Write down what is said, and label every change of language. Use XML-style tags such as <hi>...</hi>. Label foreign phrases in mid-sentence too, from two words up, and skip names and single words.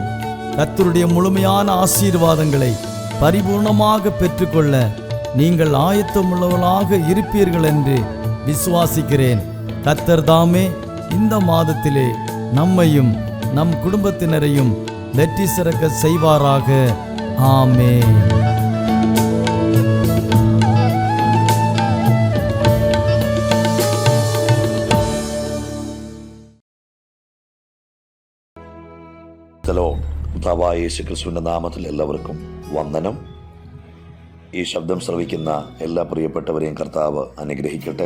<ta>கர்த்தருடைய முழுமையான ஆசீர்வாதங்களை பரிபூர்ணமாக பெற்றுக்கொள்ள நீங்கள் ஆயத்தமுள்ளவர்களாக இருப்பீர்கள் என்று விசுவாசிக்கிறேன். கர்த்தர் தாமே இந்த மாதத்திலே நம்மையும் நம் குடும்பத்தினரையும் வெற்றி சிறக்க செய்வாராக. ஆமென்.</ta> <ml>കർത്താവായ യേശു ക്രിസ്തുവിൻ്റെ നാമത്തിൽ എല്ലാവർക്കും വന്ദനം. ഈ ശബ്ദം ശ്രവിക്കുന്ന എല്ലാ പ്രിയപ്പെട്ടവരെയും കർത്താവ് അനുഗ്രഹിക്കട്ടെ.</ml>